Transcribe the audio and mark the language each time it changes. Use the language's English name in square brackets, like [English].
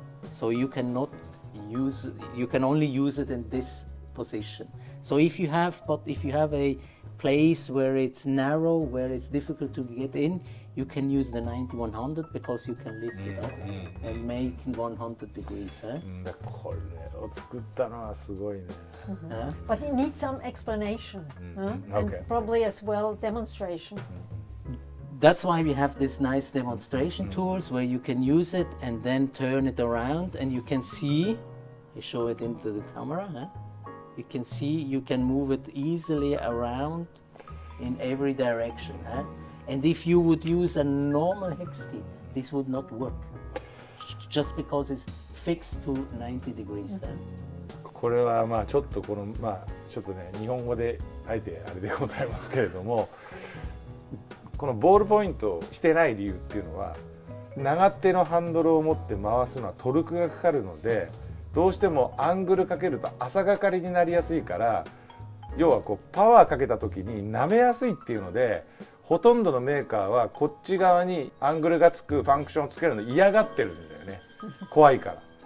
[English] So you cannot use, you can only use it in this position. So if you have a place where it's narrow, where it's difficult to get in, you can use the 90-100 because you can lift it up and make 100 degrees. [Japanese] これを作ったのはすごいね。 [English] But it needs some explanation. And Okay. probably as well demonstration. That's why we have this nice demonstration tools where you can use it and then turn it around and you can see, I show it into the camera, you can see you can move it easily around in every direction. And if you would use a normal hex key, this would not work, just because it's fixed to 90 degrees. [Japanese] これはまあちょっとこのちょっとね日本語であえてあれでございますけれども、このボールポイントをしてない理由っていうのは、長手のハンドルを持って回すのはトルクがかかるので、どうしてもアングルかけると浅がかりになりやすいから、要はこうパワーかけた時に舐めやすいっていうので、ほとんどのメーカーはこっち側にアングルがつくファンクションをつけるの嫌がってるんだよね。怖いから。